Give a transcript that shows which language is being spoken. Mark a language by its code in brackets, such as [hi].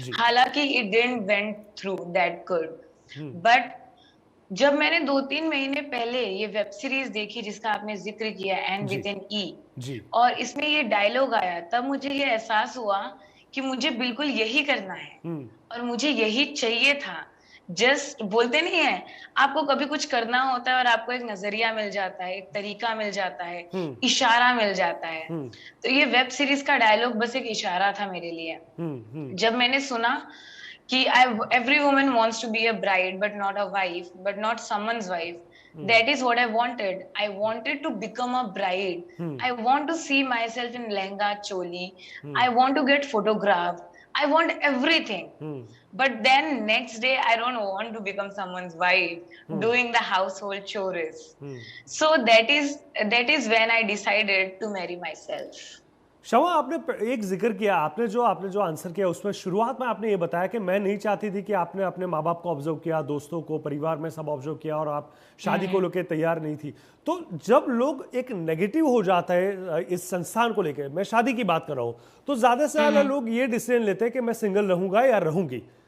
[hi] हालांकि [en] it didn't went through that good, [hi] but जब मैंने 2-3 महीने पहले ये वेब सीरीज देखी जिसका आपने जिक्र किया एंड विद एन ई, और इसमें ये डायलॉग आया, तब मुझे ये एहसास हुआ कि मुझे बिल्कुल यही करना है और मुझे यही चाहिए था. जस्ट बोलते नहीं है, आपको कभी कुछ करना होता है और आपको एक नजरिया मिल जाता है, एक तरीका मिल जाता है, इशारा मिल जाता है. तो ये वेब सीरीज का डायलॉग बस एक इशारा था मेरे लिए. जब मैंने सुना कि [en] every woman wants to be a bride but not a wife, but not someone's wife. That is what I wanted. I wanted to become a bride. I want to see myself in lehenga choli. I want to get photographed. I want everything. But then next day I don't want to become someone's wife doing the household chores. So that is when I decided to marry myself. [hi] शमा, आपने एक जिक्र किया, आपने जो answer किया उसमें शुरुआत में आपने ये बताया कि मैं नहीं चाहती थी कि आपने अपने माँ बाप को ऑब्जर्व किया, दोस्तों को, परिवार में सब ऑब्जर्व किया और आप शादी को लेकर तैयार नहीं थी. तो जब लोग एक नेगेटिव हो जाता है इस संस्थान को लेकर, मैं शादी की बात कर रहा हूँ, तो ज़्यादा से ज़्यादा लोग ये डिसीजन लेते हैं कि मैं सिंगल रहूँगा या रहूँगी.